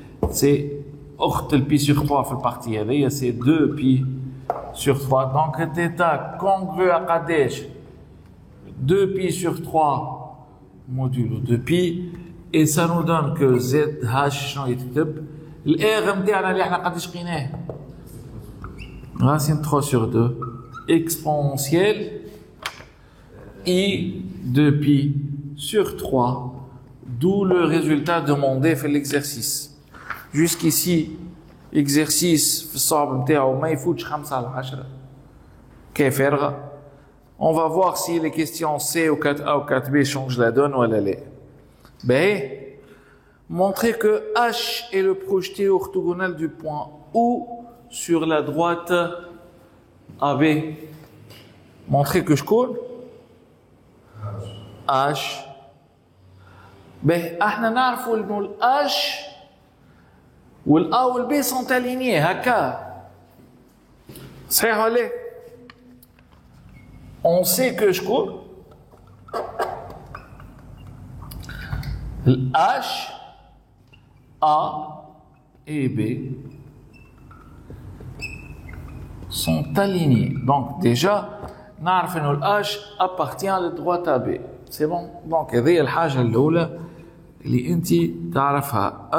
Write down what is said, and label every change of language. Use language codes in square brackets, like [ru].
[fr] c'est أخت le pi sur 3 [ar] في البارتي هذه [fr] c'est 2 pi sur 3, donc θ congru à قداش 2 pi sur 3 modulo 2 pi, et ça nous donne que ZH [ar] شنو يتكتب الR نتاعنا اللي احنا قداش لقيناه [fr] racine 3 sur 2 exponentielle I de pi sur 3, d'où le résultat demandé في l'exercice. Jusqu'ici, exercice [ar] في الصعب نتاعو ما يفوتش 5 على 10 كيف يرغى. [fr] On va voir si les questions C ou 4A ou 4B changent la donne ou la. Ben, montrer que H est le projeté orthogonal du point O sur la droite AB. Montrer que je colle H. [ar] Ben, احنا نعرفوا انه ال H وال A وال B [fr] sont alignés [ar] هكا. صحيح ولا؟ [fr] On sait que je colle le H, A et B sont alignés. [ar] Donc déjà, نعرف انه ال H [fr] appartient à la droite AB. C'est bon. [ar] Donc هذه الحاجة الأولى اللي أنت تعرفها.